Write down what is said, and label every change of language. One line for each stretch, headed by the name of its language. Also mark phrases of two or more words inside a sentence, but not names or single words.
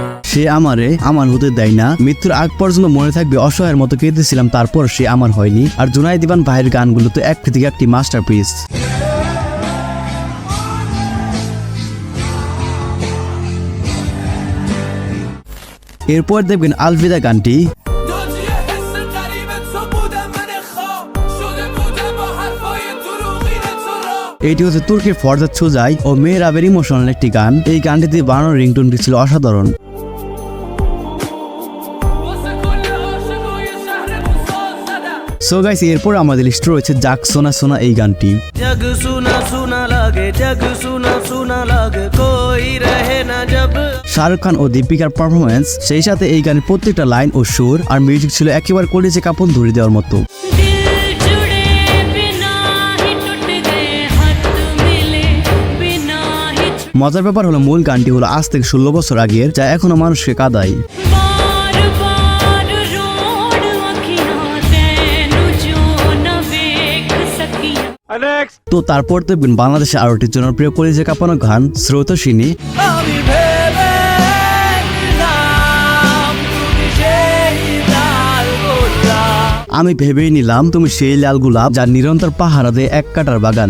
Bangla: সে আমারে আমার হতে দেয় না, মৃত্যুর আগ পর্যন্ত মনে থাকবে অসহায়ের মতো কেঁদেছিলাম তারপর সে আমার হয়নি। আর জুনায়েদ ইভান ভাইয়ের গানগুলো তো এক থেকে একটি মাস্টারপিস। এরপর দেখবেন আলভিদা গানটি।
Persian: دنیا حس غریب تو بودم من خواب شده بودم با حرفای دروغین تو را
Bangla: এটি হচ্ছে তুর্কির ফরজাদ সুজাই ও মেহরাবের ইমোশনাল একটি গান। এই গানটিতে বানানোর রিংটোনটি ছিল অসাধারণ।
Persian: واسه کل عاشقای شهرمون ساز زدم
English: so guys
Bangla: এরপর আমাদের লিস্টে রয়েছে জাগ সোনা সোনা এই গানটি।
Hindi: जग सुना सुना लागे जग सुना सुना लागे कोई रहे ना जब
Bangla: শাহরুখ খান ও দীপিকার পারফরমেন্স, সেই সাথে এই গানের প্রত্যেকটা লাইন ও সুর আর মিউজিক ছিল একেবারে কলিজে কাঁপন ধরে দেওয়ার মতো।
Hindi: दिल जुड़े बिना ही टूट गए हाथ मिले बिना ही
Bangla: মজার ব্যাপার হলো মূল গানটি হলো আজ থেকে 16 বছর আগের, যা এখনো মানুষকে কাঁদায়।
Punjabi: ਬਾਰ ਬਾਰ ਰੋਡ ਅਖੀਆਂ ਤੈਨੂੰ ਜੋ ਨ ਵੇਖ ਸਕੀਆਂ।
Bangla: তো তারপর দেখবেন বাংলাদেশে আরো একটি জনপ্রিয় কলিজে কাঁপানো গান স্রোতস্বিনী। আমি ভেবে নিলাম তুমি সেই লাল গোলাপ আমি ভেবেই নিলাম তুমি সেই লাল গোলাপ যার নিরন্তর পাহারা দেয় এক কাটার বাগান।